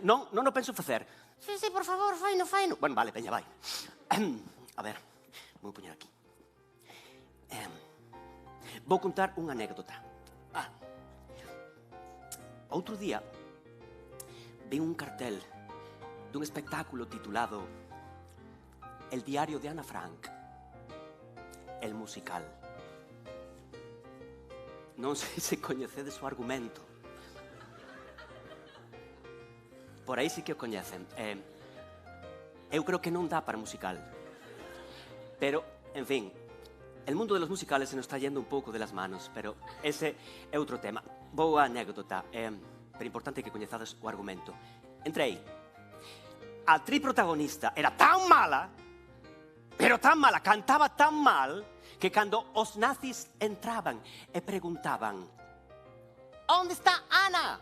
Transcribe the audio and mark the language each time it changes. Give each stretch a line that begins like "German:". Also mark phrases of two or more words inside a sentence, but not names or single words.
Galician: Non o penso facer. Sí, por favor, faino. Bueno, vale, veña, vai. A ver, vou poñer aquí. Vou contar unha anécdota. Outro día, vi un cartel dun espectáculo titulado El diario de Ana Frank, el musical. Non sei se coñecedes o argumento. Por aí sí que o coñecen. Eu creo que non dá para musical.
Spanish: Pero, en fin, el mundo de los musicales se nos está yendo un pouco de las manos,
Galician: pero ese é outro tema. Vou á anécdota, pero importante que coñezades o argumento. Entrei. A actriz protagonista era tan mala, pero tan mala, cantaba tan mal, que cando os nazis entraban e preguntaban ¿onde está Ana?